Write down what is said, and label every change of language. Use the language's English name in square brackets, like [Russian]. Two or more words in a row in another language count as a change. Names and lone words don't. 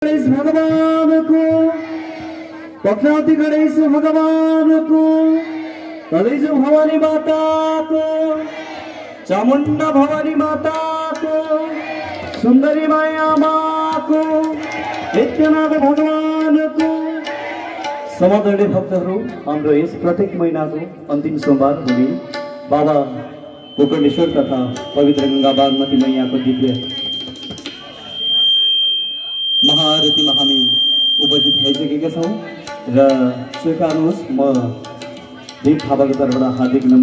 [Nepali] गणेश भगवान को, पद्मावती गणेश भगवान को, कलेजो भवानी माता को, चामुंडा भवानी माता को, सुंदरी माया माँ को, नित्यनाथ भगवान को। समादरणीय भक्तहरू, हाम्रो यस प्रत्येक महिनाको अन्तिम सोमबार हुने बाबा गोकर्णेश्वर तथा पवित्र गंगा बागमती मैयाको दिव्य महाआरतीमा हामी उपस्थित भइसकेका छौँ र स्वीकार्नुहोस् म देव थापाको तर्फबाट हार्दिक नमन।